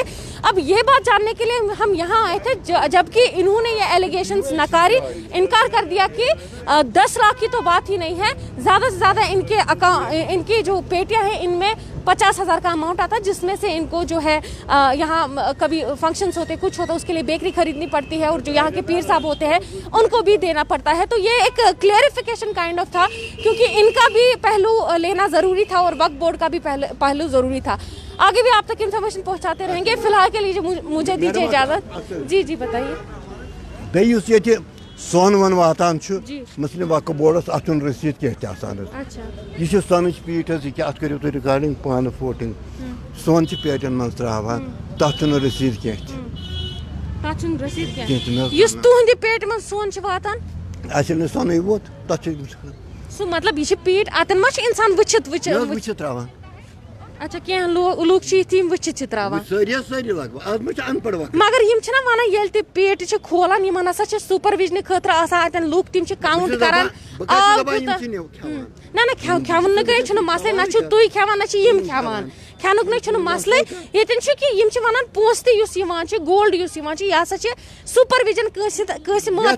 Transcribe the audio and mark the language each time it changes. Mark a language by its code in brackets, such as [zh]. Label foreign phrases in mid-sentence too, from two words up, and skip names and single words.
[hi] अब ये बात जानने के लिए हम यहाँ आए थे, जबकि इन्होंने ये एलिगेशंस नकारी, इनकार कर दिया कि 10 लाख की तो बात ही नहीं है, ज़्यादा से ज़्यादा इनकी जो पेटियाँ हैं इनमें 50,000 का अमाउंट आता है, जिसमें से इनको जो है यहाँ कभी फंक्शंस होते, कुछ होता है, उसके लिए बेकरी खरीदनी पड़ती है और जो यहाँ के पीर साहब होते हैं उनको भी देना पड़ता है। तो ये एक [en] clarification kind of [hi] था, क्योंकि इनका भी पहलू लेना ज़रूरी था और वक्फ बोर्ड का भी पहलू ज़रूरी था। आगे भी आप तक इन्फॉर्मेशन पहुँचाते रहेंगे। फिलहाल के लिए मुझे दीजिए इजाज़त। जी जी बताइए। [ks] सोन वन वातान मुस्लिम वक्फ बोर्डस अतुन रसीद क्या यह सोन पीठ यह करो तुम रिकॉर्डिंग पान फोटिंग सोन पेटन मज त्रावान तथ रसीद तुहद पेट मज सोन असल सोन वोत तथ मतलब यह पीठ अतन मा इंसान वुचित त्रावान। अच्छा कह लूक वुचित त्रावान मगर यम छना वनान येल ते पेट छ खोलान यमन हसा छ सुपरविजन खतर आसान अतन लूक तिम छ काउंट करान ना खेवन न गई छन मसले ना छ तुई खेवान ना छ यम खेवान खेनुक न छन मसले यतन छ कि यम छ वनान पोस्ते युस यवान छ गोल्ड युस यवान छ या छ सुपरविजन कस माथ